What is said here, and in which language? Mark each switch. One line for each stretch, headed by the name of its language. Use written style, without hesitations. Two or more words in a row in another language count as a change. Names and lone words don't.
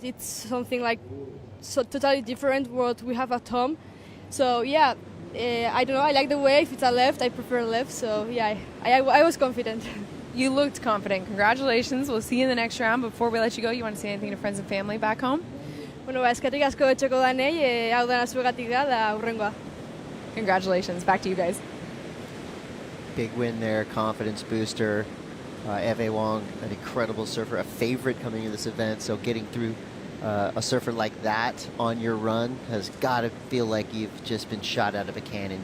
English: It's something like so totally different what we have at home. So yeah, I don't know. I like the wave. It's a left. I prefer left. So yeah, I was confident. You looked confident. Congratulations. We'll see you in the next round. Before we let you go, you want to say anything to friends and family back home?
Spanish: Bueno,
Basque: eskerrik asko etxeko danei, hau dena zuegatik da hurrengoa.
English: Congratulations. Back to you guys. Big win there, confidence booster. Eve Wong, an incredible surfer, a favorite coming into this event, so getting through a surfer like that on your run has got to feel like you've just been shot out of a cannon.